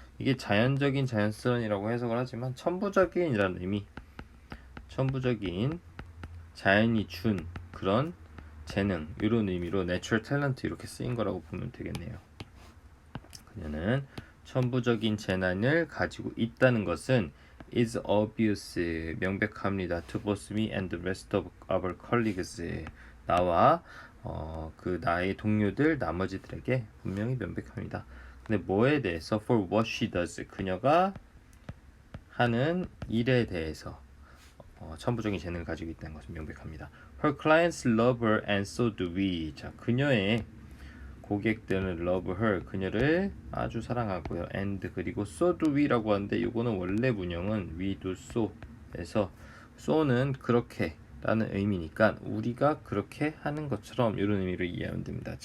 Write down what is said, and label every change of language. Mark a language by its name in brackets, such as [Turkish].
[Korean] 이게 자연적인 자연스러운이라고 해석을 하지만 천부적인이라는 의미, 천부적인 자연이 준 그런 재능 이런 의미로 natural talent 이렇게 쓰인 거라고 보면 되겠네요. 그녀는 천부적인 재능을 가지고 있다는 것은 is obvious 명백합니다. [English] to both me and the rest of our colleagues [Korean] 나와 그 나의 동료들 나머지들에게 분명히 명백합니다. 근데 뭐에 대해서? [English] for what she does [Korean] 그녀가 하는 일에 대해서 천부적인 재능을 가지고 있다는 것은 명백합니다. [English] Her clients love her and so do we. [Korean] 자, 그녀의 고객들은 love her 그녀를 아주 사랑하고요. and 그리고 [English] so do we [Korean] 라고 하는데 이거는 원래 문형은 we do so에서 so는 그렇게 라는 의미니까 우리가 그렇게 하는 것처럼 이런 의미로 이해하면 됩니다.